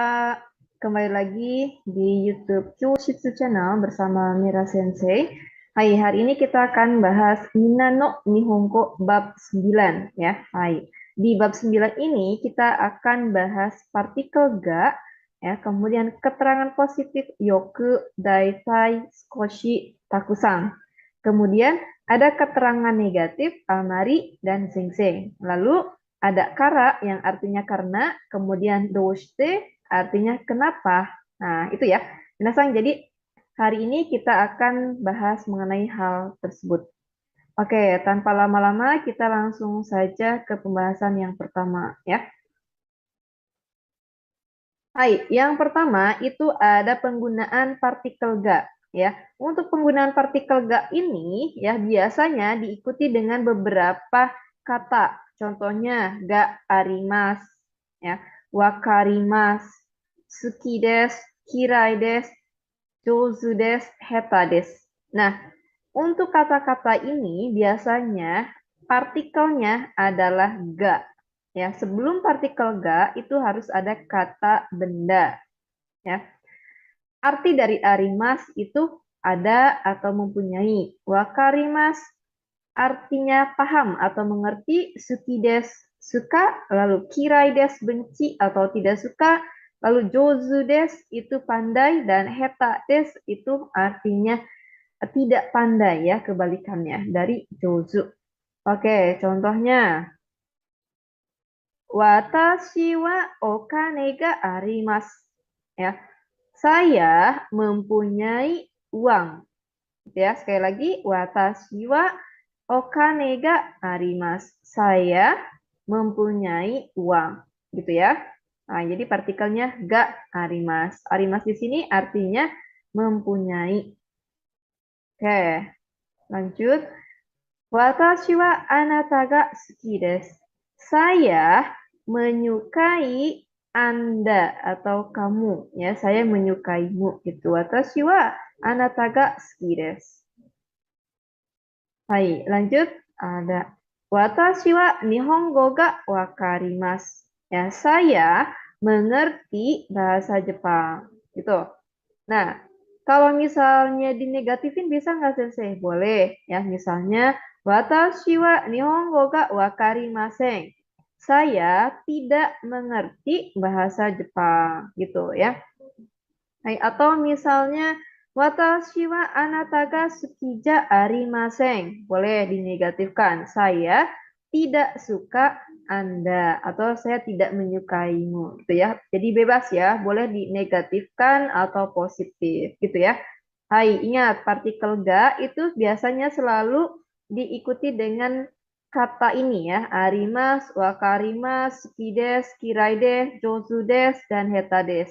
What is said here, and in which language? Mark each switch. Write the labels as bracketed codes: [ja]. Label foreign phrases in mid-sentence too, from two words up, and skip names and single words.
[id] Kembali lagi di YouTube Kyoushitsu Channel bersama Mira Sensei. Hai, hari ini kita akan bahas Minna no Nihongo bab 9 ya. Hai. Di bab 9 ini kita akan bahas partikel ga ya, kemudian keterangan positif [ja] yoku, daitai, skoshi, takusan. [id] Kemudian ada keterangan negatif almari dan sing-sing. Lalu ada kara yang artinya karena, kemudian doshite artinya kenapa. Nah, itu ya. Minasan, jadi hari ini kita akan bahas mengenai hal tersebut. Oke, tanpa lama-lama kita langsung saja ke pembahasan yang pertama ya. Hai, yang pertama itu ada penggunaan partikel ga ya. Untuk penggunaan partikel ga ini ya biasanya diikuti dengan beberapa kata. Contohnya [ja] ga arimas [id] ya, wakarimas, [ja] suki desu, kirai desu, jouzu desu, heta desu. [id] Nah, untuk kata-kata ini biasanya partikelnya adalah ga. Ya, sebelum partikel ga itu harus ada kata benda. Ya, arti dari arimas itu ada atau mempunyai. Wakarimas artinya paham atau mengerti. Sukides suka, lalu kiraides benci atau tidak suka, lalu jozudes itu pandai, dan [ja] heta des [id] itu artinya tidak pandai ya, kebalikannya dari jozu. Oke, contohnya [ja] watashi wa okane ga arimasu. [id] Ya, saya mempunyai uang. Ya, sekali lagi [ja] watashi wa okane ga arimasu. [id] Saya mempunyai uang, gitu ya. Nah, jadi partikelnya [ja] ga arimasu. [id] Arimasu di sini artinya mempunyai. Oke, lanjut. [ja] Watashi wa anata ga suki desu. [id] Saya menyukai Anda atau kamu ya. Saya menyukaimu gitu. [ja] Watashi wa anata ga suki desu. [id] Hai, lanjut. [ja] Ada watashi wa nihongo ga wakarimasu. [id] Ya, saya mengerti bahasa Jepang. Gitu. Nah, kalau misalnya dinegatifin bisa nggak Sensei? Boleh ya. [ja] Misalnya watashi wa nihongo ga wakarimasen. [id] Saya tidak mengerti bahasa Jepang gitu ya. [ja] Hai, [id] atau misalnya [ja] watashi wa anata ga suki ja arimasen. [id] Boleh dinegatifkan. Saya tidak suka Anda atau saya tidak menyukaimu gitu ya. Jadi bebas ya, boleh dinegatifkan atau positif gitu ya. Hai, ingat partikel ga itu biasanya selalu diikuti dengan kata ini ya, [ja] arimas, wakarimas, sukides, kiraides, jozudes, [id] dan hetades.